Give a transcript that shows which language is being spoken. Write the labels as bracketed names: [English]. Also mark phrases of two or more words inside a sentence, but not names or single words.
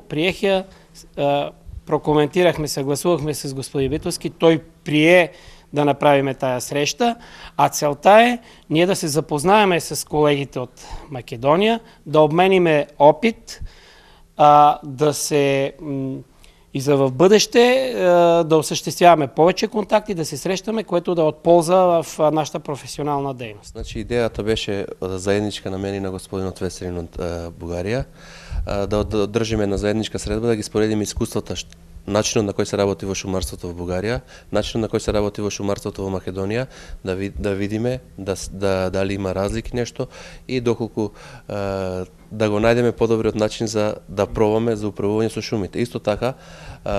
[Bulgarian] Приех я, прокоментирахме, съгласувахме с господин Витовски, той прие да направиме тая среща, а целта е ние да се запознаеме с колегите от Македония, да обмениме опит, да се и за в бъдеще да осъществяваме повече контакти, да се срещаме, което да е от полза в нашата професионална дейност. [Macedonian] Значи идеята беше заедничка на мен и на господинот Веселин от Бугарија, да одржиме на заедничка средба, да ги споредиме искуствата, начинот на кој се работи во шумарството во Бугарија, начинот на кој се работи во шумарството во Македонија, да видиме дали има разлики нешто и доколку да го најдеме подобриот начин за да пробаме за управување со шумите.